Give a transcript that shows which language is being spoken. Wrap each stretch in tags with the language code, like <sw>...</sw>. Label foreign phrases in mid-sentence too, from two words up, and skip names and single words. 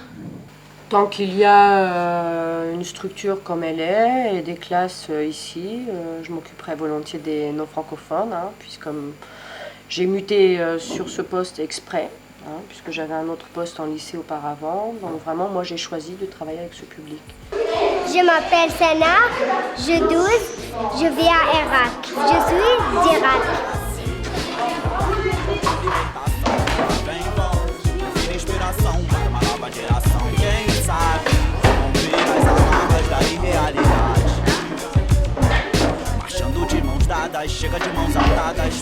<fr>Tant qu'il y a une structure comme elle est et des classes ici, je m'occuperai volontiers des non-francophones, puisque j'ai muté sur ce poste exprès, puisque j'avais un autre poste en lycée auparavant. Donc vraiment, moi j'ai choisi de travailler avec ce public. Je m'appelle Sana, j'ai 12, je vis à Irak. Je suis d'Irak.</fr> <pt>Marchando de mãos dadas, chega de mãos atadas.</pt>